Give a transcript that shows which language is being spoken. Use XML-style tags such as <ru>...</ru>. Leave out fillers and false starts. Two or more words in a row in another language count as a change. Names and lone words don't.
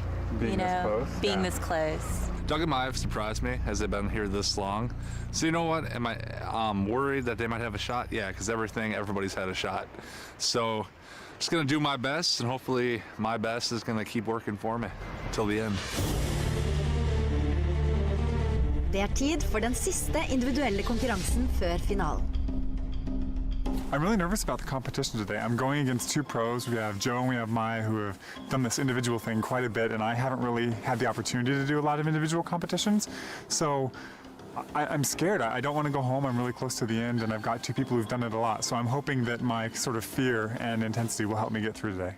<en>Being this close? Being this close. Doug and Maya have surprised me as they've been here this long. So you know what? Am I worried that they might have a shot? Yeah, because everybody's had a shot. So just gonna do my best, and hopefully my best is gonna keep working for me till the end.</en> <no>Det tid for den siste individuelle konkurransen før finalen.</no> <en>I'm really nervous about the competition today. I'm going against two pros. We have Joe and we have Maya, who have done this individual thing quite a bit, and I haven't really had the opportunity to do a lot of individual competitions. So I'm scared. I don't want to go home. I'm really close to the end, and I've got two people who've done it a lot. So I'm hoping that my sort of fear and intensity will help me get through today.</en>